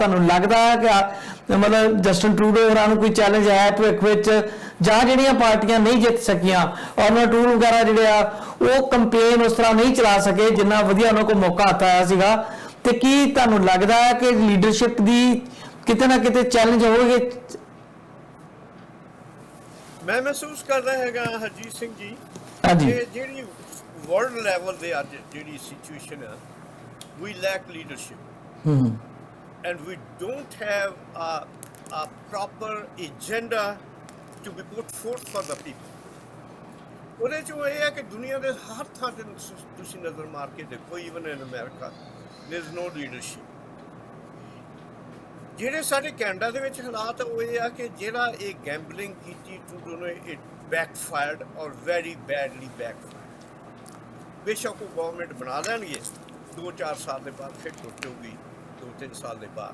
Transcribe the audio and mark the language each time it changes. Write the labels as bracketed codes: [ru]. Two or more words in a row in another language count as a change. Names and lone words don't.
[pa] ਤੁਹਾਨੂੰ ਲੱਗਦਾ ਹੈ ਕਿ ਮਤਲਬ ਜਸਟਿਨ ਟਰੂਡੋ ਹੋਰਾਂ ਨੂੰ ਕੋਈ ਚੈਲੰਜ ਹੈ ਭਵਿੱਖ ਵਿੱਚ, ਜਾਂ ਜਿਹੜੀਆਂ ਪਾਰਟੀਆਂ ਨਹੀਂ ਜਿੱਤ ਸਕੀਆਂ ਔਰ ਟੂਲ ਵਗੈਰਾ ਜਿਹੜੇ ਆ ਉਹ ਕੰਪੇਨ ਉਸ ਤਰ੍ਹਾਂ ਨਹੀਂ ਚਲਾ ਸਕੇ ਜਿੰਨਾ ਵਧੀਆ ਉਹਨਾਂ ਕੋਲ ਮੌਕਾ ਆਇਆ ਸੀਗਾ, ਤੇ ਕੀ ਤੁਹਾਨੂੰ ਲੱਗਦਾ ਹੈ ਕਿ ਲੀਡਰਸ਼ਿਪ ਦੀ ਕਿਤੇ ਨਾ ਕਿਤੇ ਚੈਲੰਜ ਹੋਣਗੇ? ਮੈਂ ਮਹਿਸੂਸ ਕਰਦਾ ਹੈਗਾ ਹਰਜੀਤ ਸਿੰਘ ਜੀ, ਜਿਹੜੀ [en] world level [pa] ਦੇ ਅੱਜ ਜਿਹੜੀ ਸਿਚੁਏਸ਼ਨ ਹੈ, [en] we lack leadership and we don't have a proper agenda to be put forth for the people. [pa] ਉਹਦੇ 'ਚ ਇਹ ਹੈ ਕਿ ਦੁਨੀਆ ਦੇ ਹਰ ਥਾਂ 'ਤੇ ਤੁਸੀਂ ਨਜ਼ਰ ਮਾਰ ਕੇ ਦੇਖੋ, [en] even in America there is no leadership. [pa] ਜਿਹੜੇ ਸਾਡੇ ਕੈਨੇਡਾ ਦੇ ਵਿੱਚ ਹਾਲਾਤ ਉਹ ਇਹ ਆ ਕਿ ਜਿਹੜਾ ਇਹ ਗੈਂਬਲਿੰਗ ਕੀਤੀ ਟਰੂਡੋ ਨੇ, [en] it backfired [pa] ਔਰ [en] very badly backfired. [pa] ਬੇਸ਼ੱਕ ਉਹ ਗਵਰਨਮੈਂਟ ਬਣਾ ਲੈਣਗੇ 2-4 ਸਾਲ ਦੇ ਬਾਅਦ, ਫਿਰ ਟੁੱਟ ਜਾਊਗੀ 2-3 ਸਾਲ ਦੇ ਬਾਅਦ।